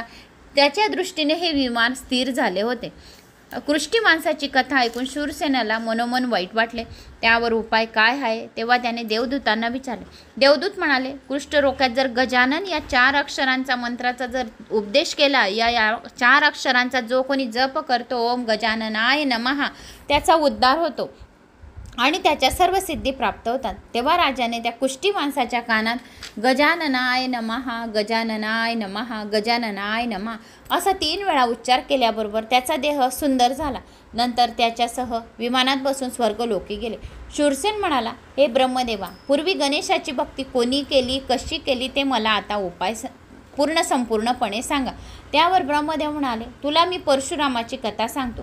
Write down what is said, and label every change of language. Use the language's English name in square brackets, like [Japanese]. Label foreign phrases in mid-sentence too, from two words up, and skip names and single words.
[Marathi] त्याच्या दृष्टीने हे विमान स्थिर झाले होते. कुष्ठी माणसाची कथा ऐकून शूरसेनाला मनोमन वाईट वाटले. त्यावर उपाय काय आहे तेव्हा त्याने देवदूतांना विचारले. देवदूत म्हणाले, कुष्ठरोगात जर गजानन या 4 अक्षरांचा मंत्राचा जर उपदेश केला, या 4 अक्षरांचा जो कोणी जप करतो, [Sanskrit] ओम गजाननाय नमः, [Marathi] त्याचा उद्धार होतो आणि त्याच्या सर्व सिद्धी प्राप्त होतात. तेव्हा राजाने त्या कुष्ठी माणसाच्या कानात [Sanskrit] गजाननाय नमः, गजाननाय नमः, गजाननाय नमः [Marathi] असा 3 वेळा उच्चार केल्याबरोबर त्याचा देह सुंदर झाला. नंतर त्याच्यासह विमानात बसून स्वर्गलोकी गेले. शूरसेन म्हणाला, हे ब्रह्मदेवा, पूर्वी गणेशाची भक्ती कोणी केली, कशी केली ते मला आता उपाय संपूर्णपणे सांगा. त्यावर ब्रह्मदेव म्हणाले, तुला मी परशुरामाची कथा सांगतो.